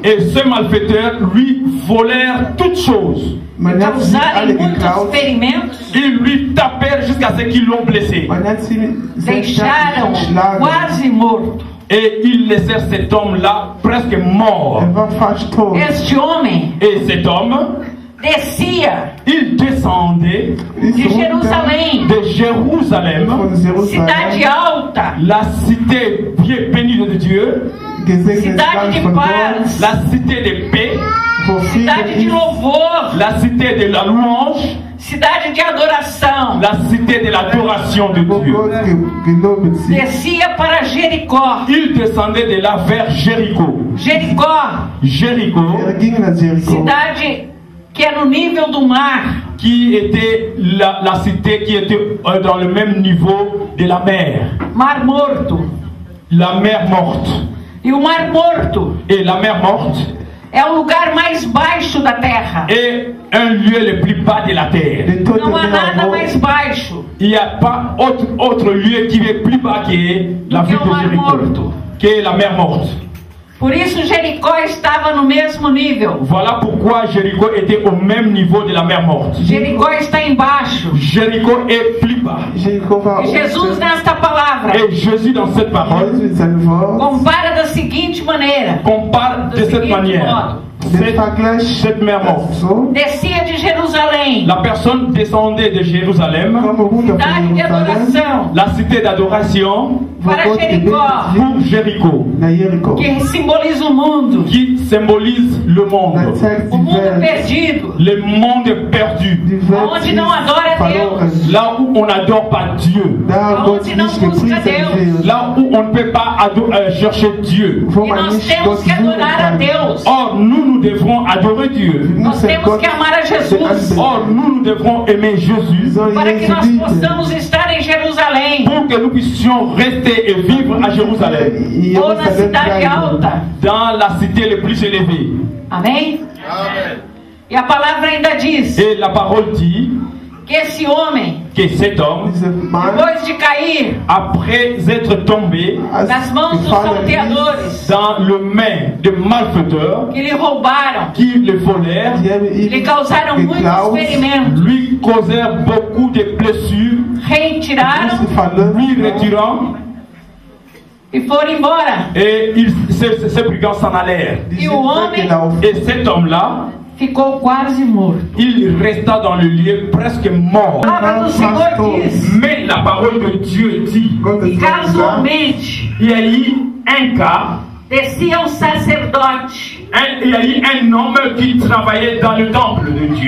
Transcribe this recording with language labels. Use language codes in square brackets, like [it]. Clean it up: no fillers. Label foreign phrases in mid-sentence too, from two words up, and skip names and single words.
[fr] Et ces malfaiteurs lui volèrent toutes choses. [de] Man hat sie alle [pt] causarem muitos [de] geklaut. [pt] ferimentos, [fr] Ils lui tapèrent jusqu'à ce qu'ils l'ont blessé. [de] Man hat sie sehr stark [pt] deixaram [de] geschlagen. [pt] quase morto. [fr] Et ils laissèrent cet homme-là presque mort. [de] War fast tot. [pt] Este homem [fr] Et cet homme, [pt] descia [fr] il descendait [pt] de Jerusalém, [fr] de Jérusalem, [de] Von [pt] cidade [de] Jerusalem. [pt] alta, [fr] la cité bien bénie de Dieu, [de] Gesegnetes [pt] cidade [de] Land [pt] de [de] von Gott. [pt] paz, [fr] la cité de paix, [de] Wo Frieden [pt] cidade de [de] ist. [pt] louvor, [fr] la cité de la louange, [pt] cidade de adoração. [fr] la cité de l'adoration de [de] Wo [fr] Dieu. [de] Gott gelobet sie. [pt] Descia para Jericó. [fr] Il descendait de là vers Jéricho. [pt] Jericó, [fr] Jéricho, [de] Ging nach Jericho. [pt] cidade que é no nível do mar. [fr] qui était la cité qui était dans le même niveau de la mer. [pt] Mar Morto. [fr] La mer morte. [pt] E o Mar Morto [fr] Et la mer morte [pt] é o lugar mais baixo da terra. [fr] est un lieu le plus bas de la terre. [de] Der Tote [pt] Não há nada [de] Meer [pt] mais baixo. [fr] Il n'y a pas autre lieu qui est plus bas que la ville de Jéricho, que la mer morte. [pt] Por isso Jericó estava no mesmo nível. [fr] Voilà pourquoi Jéricho était au même niveau de la mer morte. [pt] Jericó está embaixo. [fr] Jéricho est plus bas. [de] Jericho war [pt] E Jesus [de] unten. [pt] nesta palavra [fr] Et Jésus dans cette parole [de] Jesus in seinem Wort [pt] compara da seguinte maneira. [fr] compare de cette manière. cette mère morte. [pt] descia de Jerusalém, [fr] La personne descendait de Jérusalem, [pt] cidade de adoração, [fr] la cité d'adoration, [pt] para Jericó, [fr] pour Jéricho, [pt] que simboliza o mundo, [fr] qui symbolise le monde, [pt] o mundo perdido, [fr] le monde perdu, [pt] onde não adora Deus, [fr] là où on n'adore pas Dieu, [pt] onde não busca Deus. [fr] là où on ne peut pas chercher Dieu. [pt] E nós temos que adorar a Deus. [fr] Or, nous devrons adorer Dieu. [pt] Nós temos que amar a Jesus. [fr] Or, nous devrons aimer Jésus [pt] Para que nós possamos estar em Jerusalém, [fr] pour que nous puissions rester et vivre à Jérusalem, [pt] ou na cidade alta. [fr] dans la cité le plus élevée. [pt] Amém? E a palavra ainda diz [fr] Et la parole dit [pt] que esse homem, [fr] que cet homme, [pt] depois de cair [fr] après être tombé [pt] nas mãos dos salteadores [fr] dans le main de malfaiteurs [pt] que lhe roubaram, [fr] qui le volèrent, [pt] lhe causaram muitos ferimentos, [fr] lui causèrent beaucoup de blessures, [pt] retiraram [fr] lui retirant, [pt] e foram embora. [fr] et ces brigands s'en allèrent. [pt] E o homem [fr] Et cet homme-là, [pt] ficou quase morto. [fr] il resta dans le lieu presque mort. [pt] A palavra do Senhor diz [fr] Mais la parole de Dieu dit, [pt] que casualmente [fr] il y a eu un cas, [pt] descia um sacerdote [fr] il y a eu un homme qui travaillait dans le temple de Dieu,